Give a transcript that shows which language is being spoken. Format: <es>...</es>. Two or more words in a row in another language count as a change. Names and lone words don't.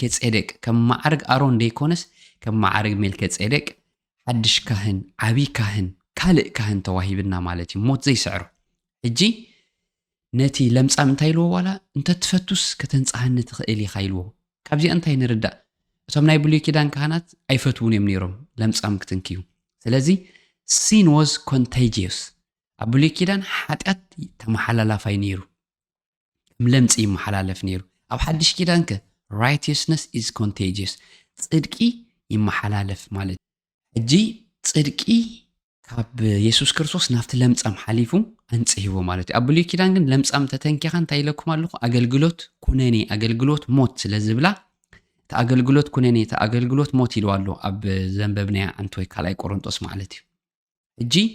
<ti>ጼዴቅ ከም ማዕርግ ኣሮን ደይኮነስ ከም ማዕርግ መልከ ጼዴቅ ሓድሽ ካህን ዓቢ ካህን ካልእ ካህን ተዋሂብና ማለት እዩ ሞት ዘይስዕሮ ሕጂ ነቲ ለምጻም እንታይ ኢልዎ ዋላ እንተትፈቱስ ከተንጻህኒ ትኽእል ኢኻ ኢልዎ ካብዚኣ እንታይ ንርዳእ እቶም ናይ ብሉይ ኪዳን ካህናት ኣይፈትውን እዮም ነይሮም ለምጻም ክትንክዩ ስለዚ</ti> <en>sin was</en> <ti>contagious ኣብ ብሉይ ኪዳን ሓጢኣት ተመሓላላፋይ ነይሩ ለምጺ ይመሓላለፍ ነይሩ ኣብ ሓድሽ ኪዳን ከ righteousness</ti> <en>is contagious</en> <ti>ጽድቂ ይመሓላለፍ ማለት ሕጂ ጽድቂ ካብ ኢየሱስ ክርስቶስ ናፍቲ ለምጻም ሓሊፉ አንጽሂዎ ማለት ኣብ ብሉይ ኪዳን ግን ለምጻም ተተንኪኻ እንታይ ኢለኩም ኣለኹ ኣገልግሎት ኩነኔ ኣገልግሎት ሞት ስለዝብላ እቲ ኣገልግሎት ኩነኔ እቲ ኣገልግሎት ሞት ኢሉ ኣሎ ኣብ ዘንበብናያ ኣንት ወይ ካልኣይ ቆሮንጦስ ማለት እዩ ሕጂ</ti>